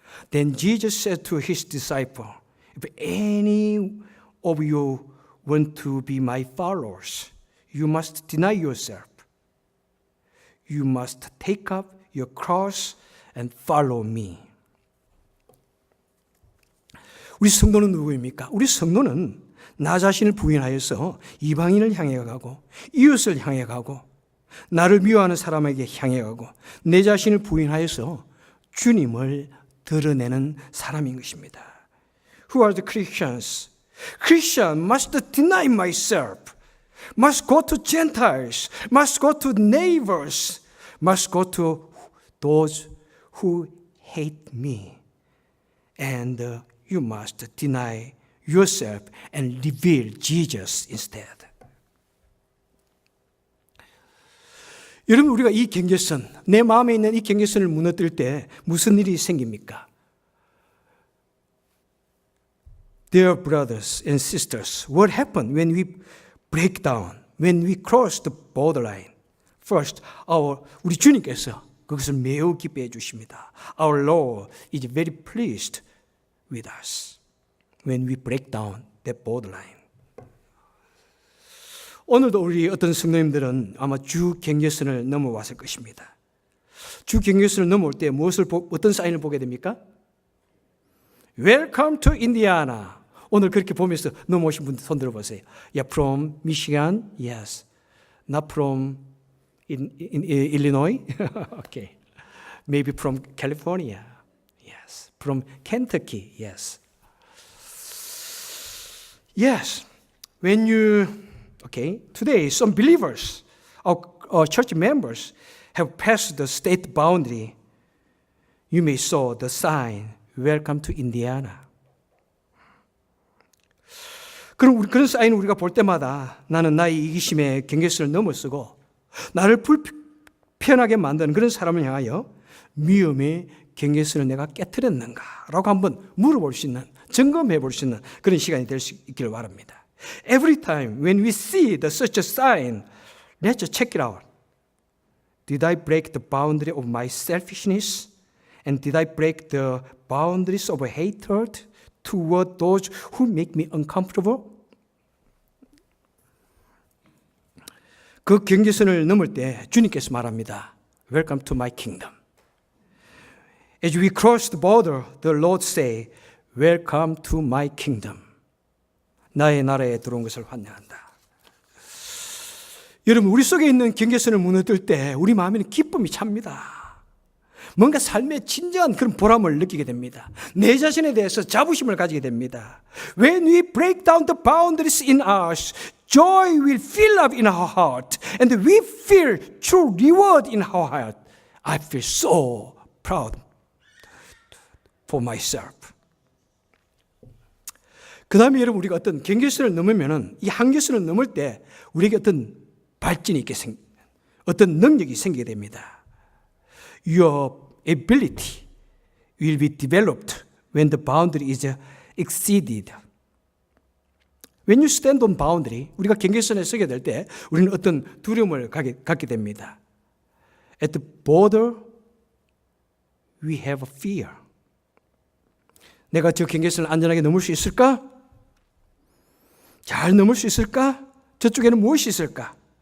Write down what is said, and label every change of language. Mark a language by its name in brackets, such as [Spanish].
[English] Then Jesus said to his disciple, if any of you want to be my followers, you must deny yourself. You must take up your cross and follow me. [Korean] 우리 성도는 누구입니까? 우리 성도는 나 자신을 부인하여서 이방인을 향해 가고 이웃을 향해 가고 나를 미워하는 사람에게 향해 가고 내 자신을 부인하여서 주님을 드러내는 사람인 것입니다. [English] Who are the Christians? Christian must deny myself, must go to Gentiles, must go to neighbors, must go to those who hate me. And you must deny yourself and reveal Jesus instead. [Korean] 여러분, 우리가 이 경계선, 내 마음에 있는 이 경계선을 무너뜨릴 때 무슨 일이 생깁니까? [English] Dear brothers and sisters, what happened when we break down, when we cross the borderline? First, [Korean] 우리 주님께서 그것을 매우 기뻐해 주십니다. [English] Our Lord is very pleased with us when we break down that borderline. [Korean] 오늘도 우리 어떤 성도님들은 아마 주 경계선을 넘어왔을 것입니다. 주 경계선을 넘어올 때 어떤 사인을 보게 됩니까? [English] Welcome to Indiana. [Korean] 오늘 그렇게 보면서 넘어오신 분들 손 들어보세요. [English] Yeah, from Michigan? Yes. Not from Illinois? Okay. Maybe from California? Yes. From Kentucky? Yes. Yes. When today some believers, our church members have passed the state boundary. You may saw the sign, welcome to Indiana. [Korean] 그런 사인을 우리가 볼 때마다 나는 나의 이기심의 경계선을 넘어서고 나를 불편하게 만드는 그런 사람을 향하여 위험의 경계선을 내가 깨뜨렸는가라고 한번 물어볼 수 있는, 점검해 볼 수 있는 그런 시간이 될 수 있기를 바랍니다. [English] Every time when we see such a sign, let's check it out. Did I break the boundary of my selfishness? And did I break the boundaries of hatred toward those who make me uncomfortable? [Korean] 그 경계선을 넘을 때 주님께서 말합니다. [English] Welcome to my kingdom. As we cross the border, the Lord say, Welcome to my kingdom. [Korean] 나의 나라에 들어온 것을 환영한다. 여러분, 우리 속에 있는 경계선을 무너뜨릴 때 우리 마음에는 기쁨이 찹니다. 뭔가 삶의 진정한 그런 보람을 느끼게 됩니다. 내 자신에 대해서 자부심을 가지게 됩니다. [English] When we break down the boundaries in us, joy will fill up in our heart, and we feel true reward in our heart. I feel so proud for myself. [Korean] 그 다음에 여러분, 우리가 어떤 경계선을 넘으면은 이 한계선을 넘을 때 우리에게 어떤 발전이 있게 어떤 능력이 생기게 됩니다. [English] Your ability will be developed when the boundary is exceeded. When you stand on boundary, [Korean] 우리가 경계선에 서게 될 때 우리는 어떤 두려움을 갖게 됩니다. [English] At the border, we have a fear. [Korean] 내가 저 경계선을 안전하게 넘을 수 있을까? 잘 넘을 수 있을까? 저쪽에는 무엇이 있을까?